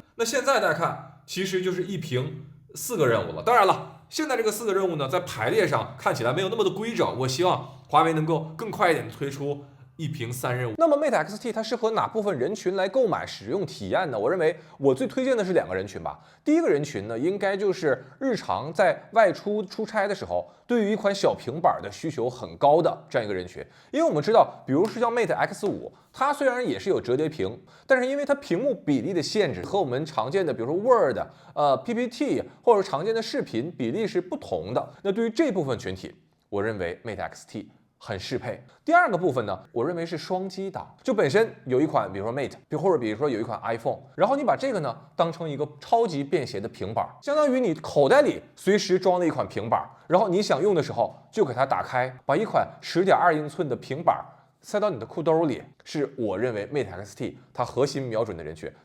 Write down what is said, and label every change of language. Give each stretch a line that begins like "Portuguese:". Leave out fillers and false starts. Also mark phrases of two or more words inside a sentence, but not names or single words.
Chinese: 那現在大家看，其實就是一屏4個任務了。當然了，現在這個4個任務呢，在排列上看起來沒有那麼的規整。我希望華為能夠更快一點的推出一屏3任務。那麼 Mate X-T 它適合哪部分人群來購買使用體驗呢？我認為我最推薦的是2個人群吧。第一個人群呢，应該就是日常在外出出差的时候，对于一款小平板的需求很高的这样一个人群。因为我们知道，比如是像 Mate X5，它虽然也是有折叠屏，但是因为它屏幕比例的限制，和我们常见的比如说 Word、PPT 或者常见的视频比例是不同的。那对于这部分群体，我认为 Mate X-T 很适配。第二个部分呢，我認為是雙擊檔，就本身有一款，比如說 Mate， 或者比如說有一款 iPhone， 然後你把這個呢當成一個超級便攜的平板，相當於你口袋裡隨時裝了一款平板，然後你想用的時候就給它打開，把一款10.2英寸的平板塞到你的褲兜裡，是我認為 Mate X-T 它核心瞄準的人群。